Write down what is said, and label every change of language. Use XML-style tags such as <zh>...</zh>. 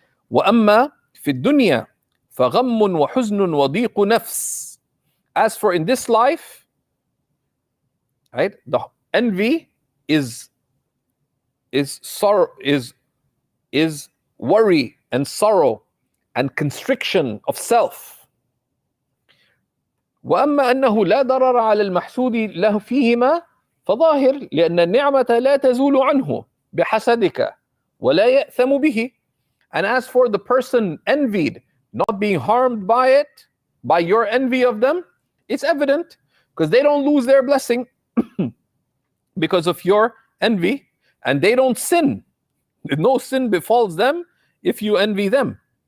<ar>وَأَمَّا فِي الدُّنْيَا فَغَمٌّ وَحُزْنٌ وَضِيقُ نَفْسٍ.</ar> <en>As for in this life, right, the envy is sorrow, is worry and sorrow and constriction of self.</en> <ar>وأما أنه لا ضرر على المحسود له فيهما فظاهر لأن النعمة لا تزول عنه بحسدك ولا يأثم به.</ar> <en>And as for the person envied not being harmed by it, by your envy of them, it's evident because they don't lose their blessing because of your envy, and they don't sin. No sin befalls them if you envy them.</en>